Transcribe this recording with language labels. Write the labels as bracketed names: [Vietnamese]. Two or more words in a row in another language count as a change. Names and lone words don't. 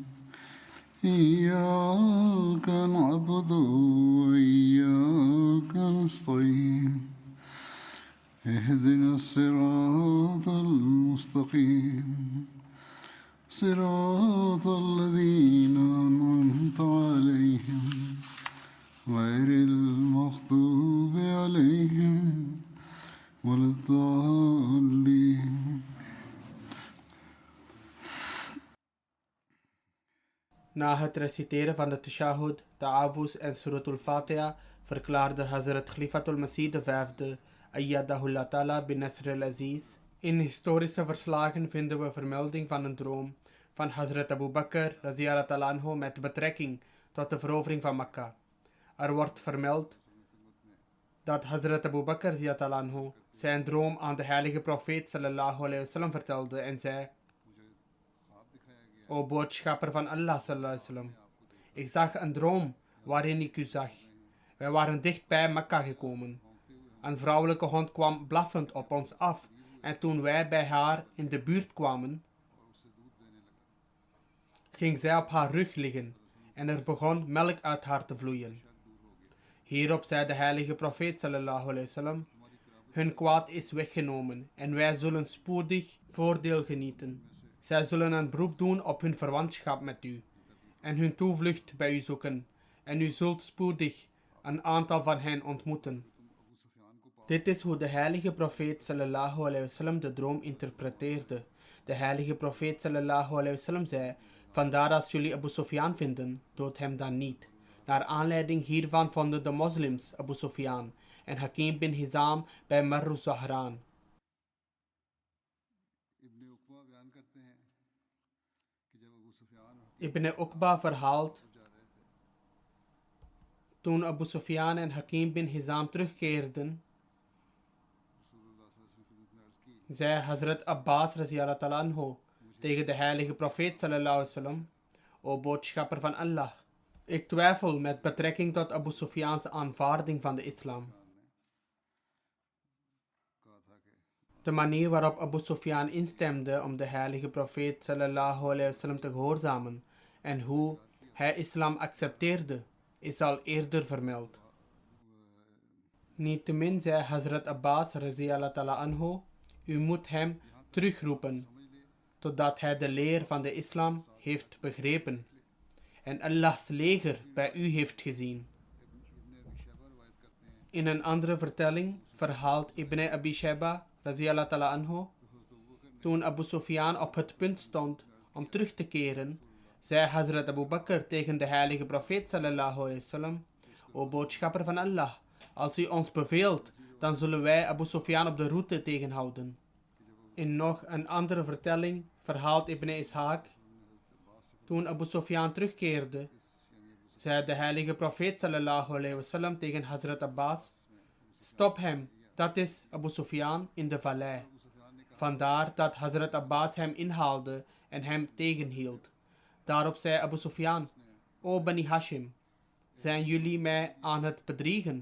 [Arabic] إياك نعبد وإياك نستعين اهدنا الصراط المستقيم صراط الذين أنعمت عليهم غير المغضوب عليهم ولا الضالين. [Dutch] Na het reciteren van de Tashahhud, Ta'awuz en Suratul Fatiha verklaarde Hazrat Khalifatul Masih V, [Arabic] أيده الله تعالى بنصره العزيز. [Dutch] In historische verslagen vinden we vermelding van een droom van Hazrat Abu Bakr [Arabic] رضي الله تعالى عنه [Dutch] met betrekking tot de verovering van Mekka. Er wordt vermeld dat Hazrat Abu Bakr [Arabic] رضي الله تعالى عنه [Dutch] zijn droom aan de heilige profeet [Arabic] صلى الله عليه وسلم [Dutch] vertelde en zei: O boodschapper van Allah [Arabic] صلى الله عليه وسلم, [Dutch] ik zag een droom waarin ik u zag. Wij waren dicht bij Mekka gekomen. Een vrouwelijke hond kwam blaffend op ons af en toen wij bij haar in de buurt kwamen, ging zij op haar rug liggen en er begon melk uit haar te vloeien. Hierop zei de heilige profeet [Arabic] صلى الله عليه وسلم: [Dutch] hun kwaad is weggenomen en wij zullen spoedig voordeel genieten. Zij zullen een beroep doen op hun verwantschap met u en hun toevlucht bij u zoeken en u zult spoedig een aantal van hen ontmoeten. Dit is hoe de heilige profeet [Arabic] صلى الله عليه وسلم [Dutch] de droom interpreteerde. De heilige profeet [Arabic] صلى الله عليه وسلم [Dutch] zei: vandaar als jullie Abu Sufyan vinden, dood hem dan niet. Naar aanleiding hiervan vonden de moslims Abu Sufyan en Hakim bin Hizam bij Marru Zahran. Ibn Uqba verhaalt: toen Abu Sufyan en Hakim bin Hizam terugkeerden, zei Hazrat Abbas [Arabic] رضي الله تعالى عنه [Dutch] tegen de heilige profeet [Arabic] صلى الله عليه وسلم: [Dutch] O boodschapper van Allah, ik twijfel met betrekking tot Abu Sufyan's aanvaarding van de islam. De manier waarop Abu Sufyan instemde om de heilige profeet [Arabic] صلى الله عليه وسلم [Dutch] te gehoorzamen en hoe hij islam accepteerde, is al eerder vermeld. Niettemin zei Hazrat Abbas [Arabic] رضي الله تعالى عنه: [Dutch] u moet hem terugroepen totdat hij de leer van de islam heeft begrepen en Allahs leger bij u heeft gezien. In een andere vertelling verhaalt Ibn Abi Shayba [Arabic] رضي الله تعالى عنه: [Dutch] toen Abu Sufyan op het punt stond om terug te keren, zei Hazrat Abu Bakr tegen de heilige profeet [Arabic] صلى الله عليه وسلم: [Dutch] O boodschapper van Allah, als u ons beveelt, dan zullen wij Abu Sufyan op de route tegenhouden. In nog een andere vertelling verhaalt Ibn Ishaq: toen Abu Sufyan terugkeerde, zei de heilige profeet [Arabic] صلى الله عليه وسلم [Dutch] tegen Hazrat Abbas: stop hem, dat is Abu Sufyan in de vallei. Vandaar dat Hazrat Abbas hem inhaalde en hem tegenhield. Daarop zei Abu Sufyan: O Bani Hashim, zijn jullie mij aan het bedriegen?